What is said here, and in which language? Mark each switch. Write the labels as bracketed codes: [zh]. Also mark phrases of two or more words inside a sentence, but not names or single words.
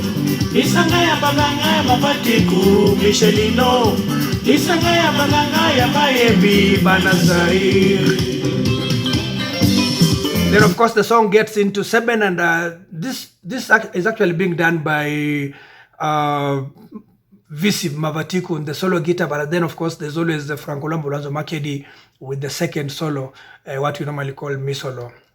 [ln] Lisanga ya Banganga ya Mavatiku, Michelino. Lisanga ya Banganga ya Bayembi, Banazair. [en] Then of course the song gets into 7, and this is actually being done by Visi Mavatiku on the solo guitar, but then of course there's always the Franco Makiadi with the second solo, what we normally call mi solo.